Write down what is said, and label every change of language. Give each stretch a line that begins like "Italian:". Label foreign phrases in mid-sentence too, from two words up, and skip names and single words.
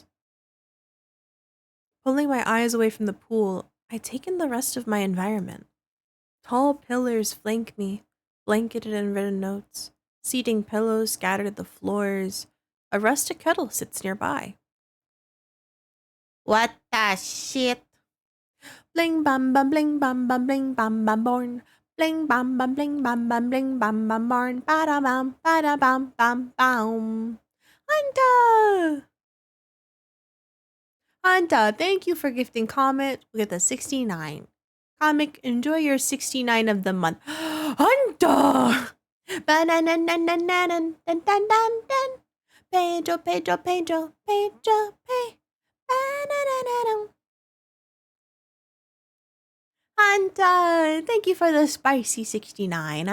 English: Pulling my eyes away from the pool, I take in the rest of my environment. Tall pillars flank me, blanketed in written notes. Seating pillows scattered the floors. A rustic kettle sits nearby. What the shit? Bling bam bam bling bam bam bling bam bam born. Bling bam bam bling bam bam bling bam bam born. Bada bam bam bam. Hunter! Hunta, thank you for gifting Comet with a 69. Comic, enjoy your 69 of the month. Hunta! Banananananan, dun, dun, dun, dun. Pedro, Pedro, Pedro, Pedro, Pedro. Bananananan. Hunta, thank you for the spicy 69.